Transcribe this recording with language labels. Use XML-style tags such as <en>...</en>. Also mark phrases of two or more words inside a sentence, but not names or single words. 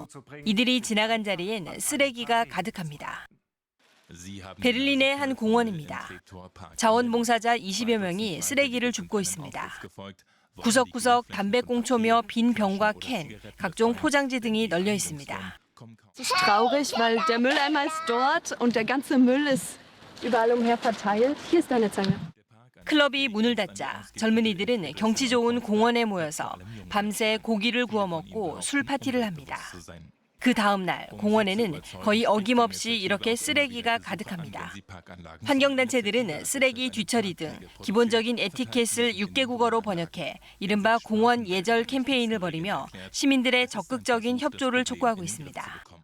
<ko>이들이 지나간 자리엔 쓰레기가 가득합니다. 베를린의 한 공원입니다. 자원봉사자 20여 명이 쓰레기를 줍고 있습니다. 구석구석 담배꽁초며 빈 병과 캔, 각종 포장지 등이 널려 있습니다.</ko> <de>Es ist traurig, weil der Mülleimer ist dort und der ganze Müll ist überall umher verteilt. Hier ist eine Zange.</de> <ko>클럽이 문을 닫자 젊은이들은 경치 좋은 공원에 모여서 밤새 고기를 구워 먹고 술 파티를 합니다. 그 다음 날 공원에는 거의 어김없이 이렇게 쓰레기가 가득합니다. 환경단체들은 쓰레기 뒤처리 등 기본적인 에티켓을 6개국어로 번역해 이른바 공원 예절 캠페인을 벌이며 시민들의 적극적인 협조를 촉구하고 있습니다.</ko>